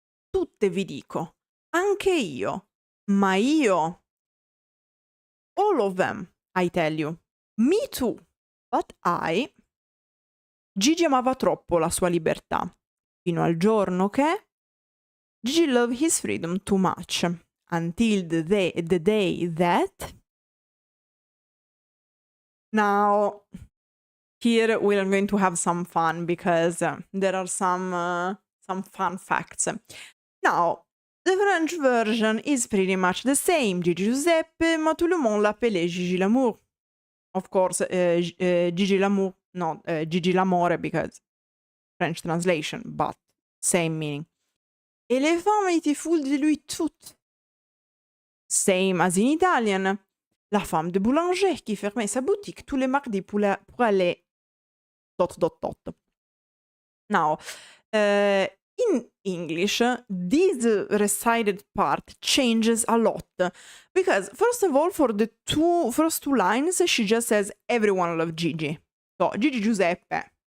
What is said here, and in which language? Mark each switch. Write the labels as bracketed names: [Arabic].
[Italian] Tutte vi dico, anche io, ma io, [English] all of them, I tell you, me too, but [Italian] Gigi amava troppo la sua libertà, fino al giorno che [English] Gigi loved his freedom too much, until the day that... Now, here we are going to have some fun, because there are some fun facts. Now, the French version is pretty much the same. [French] Gigi Giuseppe, ma tout le monde l'appelait Gigi l'amour. [English] Of course, Gigi l'amour, not Gigi l'amore, because French translation, but same meaning. [French] Et les femmes étaient foules de lui toutes. [English] Same as in Italian. [French] La femme de boulanger qui fermait sa boutique tous les mardis pour aller ... Now, [English] In English, this recited part changes a lot because, first of all, for the first two lines, she just says, everyone loves Gigi. So, Gigi Giuseppe.